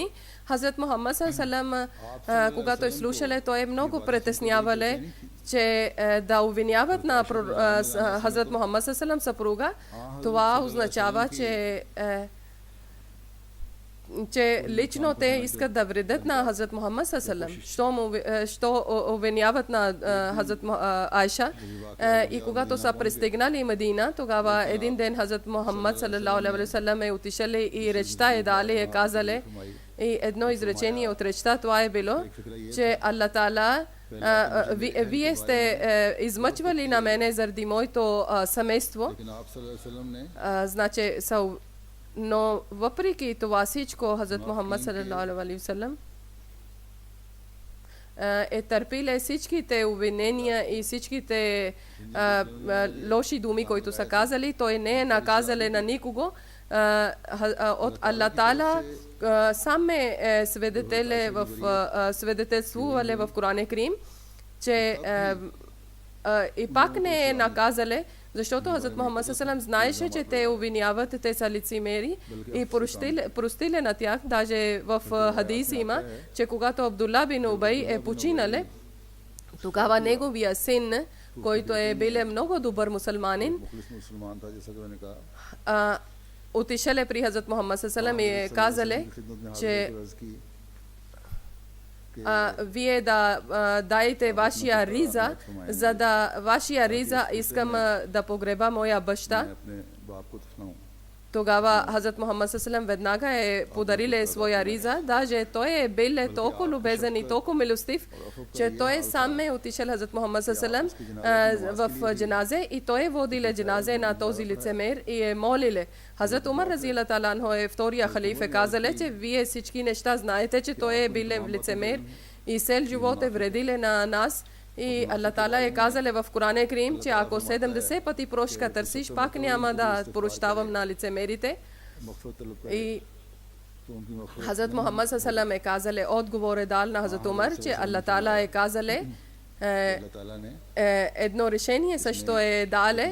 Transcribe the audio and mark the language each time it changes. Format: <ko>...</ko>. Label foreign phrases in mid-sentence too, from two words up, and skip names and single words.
<bg>Хазрат Мухаммад саллаллаху, когато е слушале, той е много притеснявале, че да обвиняват на Хазрат Мухаммад саллаллаху съпруга. Това означава, че че лично те искат да вредят на Хазрат Мухаммад</bg> <ar>صلى الله عليه وسلم,</ar> <bg>що обвиняват на Хазрат Айша. И когато са пристигнали Медина, тогава един ден Хазрат Мухаммад</bg> <ar>صلى الله عليه وسلم</ar> <bg>е отишли и речта е дали, е казали, и едно изречение от речта, това е било, че Аллах Таала, вие сте измъчвали на мене заради моето семейство.</bg> <ur>لیکن آپ</ur> <ar>صلى الله عليه وسلم</ar> <ur>نے</ur> <bg>Значи, но въпреки това всичко, Хазрат Мухаммад</bg> <ar>صلى الله عليه وسلم</ar> <bg>е търпиле всичките обвинения и всичките лоши думи, които са казали. Той не е наказали на никого. От Аллах Таала сам е свидетелствували в Коран Керим, че и пак не е наказали, защото Хазрат Мухаммад саллаллаху знаеше, че те обвиняват, те са лицемери и простили на тях. Даже в хадис има, че когато Абдулла бин Убай е починал, тогава неговия син, който е бил много добър мусулманин,</bg> <ur>مخلص مسلمان تھا، جیسا کہ میں نے کہا.</ur> <bg>отишли при Хазрат Мухаммад</bg> <ar>صلى الله عليه وسلم</ar> <bg>и казали, че вие да дайте вашия риза, за да вашия риза искам да погреба моя баща.</bg> <ur>میں اپنے باپ کو دفناؤں.</ur> <bg>Тогава Хазрат Мухаммад саллаллаху веднага е подарили своя риза. Даже той е бил толкова любезен и толкова милостив, че той сам е отишъл Хазрат Мухаммад саллаллаху в дженазе и той е водил дженазе на този лицемер и е молили. Хазрат Умар</bg> <ar>رضي الله تعالى عنه</ar> <bg>е втория халифа, казали, че вие всички неща знаете, че той е бил лицемер и цел живот е вредили на нас. И Аллах Таала е казали в Коран Керим, че ако 70 пъти прошка търсиш, пак няма да прощавам на лицемерите. И Хазрат Мухаммад саллаллаху е казали, отговор е дал на Хазрат Умар, че Аллах Таала е казали, едно решение също е дале.</bg>